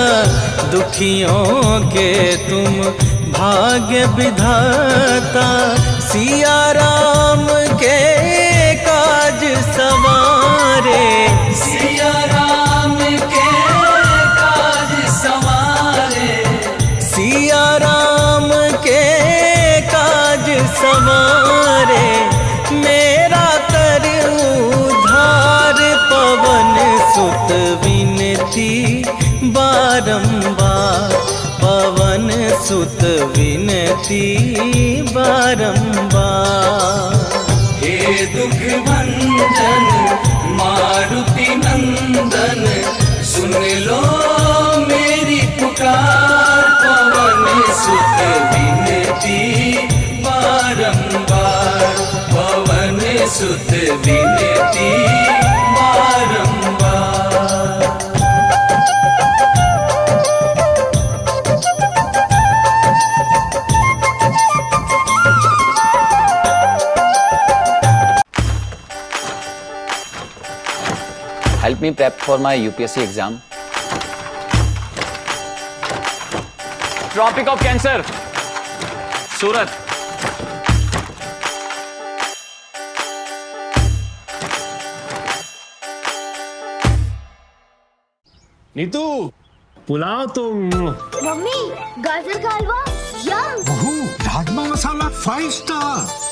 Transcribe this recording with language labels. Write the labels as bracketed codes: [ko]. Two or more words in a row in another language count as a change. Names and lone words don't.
[hi] दुखियों के तुम भाग्य विधाता, सिया राम के काज सवारे। सिया राम के काज सवारे, सिया राम के काज सवारे। मेरा कर उद्धार, पवन सुत विनती बारंबार, पवन सुत विनती बारंबार। हे दुख भंजन मारुति नंदन, सुन लो मेरी पुकार। पवन सुत विनती बारंबार, पवन सुत विनती बारंबार। [en] Help me prep for my UPSC exam. Tropic of Cancer, Surat. [hi] नीतू, पुलाव तो। मम्मी, गाजर का हलवा यम। बहू, राजमा मसाला 5 स्टार।